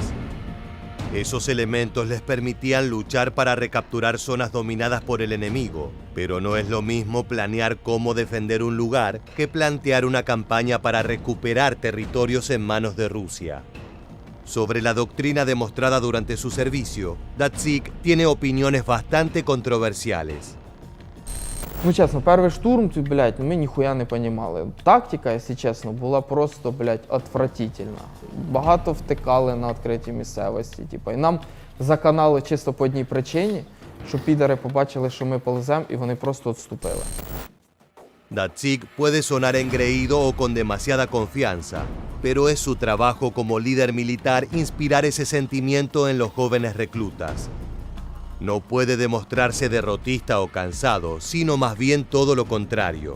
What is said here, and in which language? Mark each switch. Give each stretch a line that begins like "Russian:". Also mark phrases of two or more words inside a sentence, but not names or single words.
Spanish: Esos elementos les permitían luchar para recapturar zonas dominadas por el enemigo, pero no es lo mismo planear cómo defender un lugar que plantear una campaña para recuperar territorios en manos de Rusia. Sobre la doctrina demostrada durante su servicio, Datsyk tiene opiniones bastante controversiales.
Ukrainian: Ну, чесно, перший штурм, ми ніхуя не понімали. Тактика, якщо чесно, була просто, отвратительна. Багато втикали на відкритій місцевості. І нам заканали чисто по одній причині, що підари побачили, що ми полеземо, і вони просто відступили.
Spanish: Datsyk puede sonar engreído o con demasiada confianza, pero es su trabajo como líder militar inspirar ese sentimiento en los jóvenes reclutas. No puede demostrarse derrotista o cansado, sino más bien todo lo contrario.